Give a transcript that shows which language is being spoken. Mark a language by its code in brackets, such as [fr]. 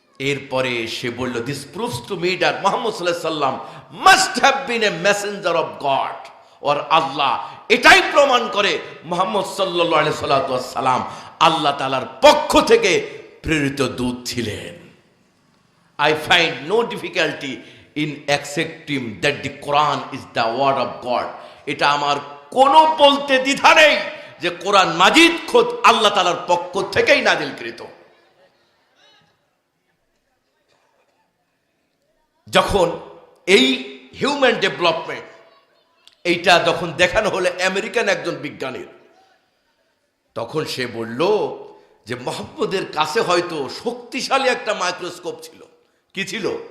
[bn] এরপরে সে বলল, [en] This proves to me that Muhammad সাল্লাল্লাহু আলাইহি সাল্লাম must have been a messenger of God or Allah. [bn] এটাই প্রমাণ করে মুহাম্মদ সাল্লাল্লাহু আলাইহি সাল্লাম আল্লাহ তাআলার পক্ষ থেকে প্রেরিত দূত ছিলেন। [en] I find no difficulty in accepting that the Quran is the word of God. [bn] এটা আমার কোনো বলতে দ্বিধা নেই যে কোরআন মাজিদ খোদ আল্লাহ তাআলার পক্ষ থেকেই নাজিলকৃত। যখন এই হিউম্যান ডেভেলপমেন্ট এইটা যখন দেখানো হলো আমেরিকান একজন বিজ্ঞানীর, তখন সে বলল যে মুহাম্মদের কাছে হয়তো শক্তিশালী একটা মাইক্রোস্কোপ ছিল। কি ছিল?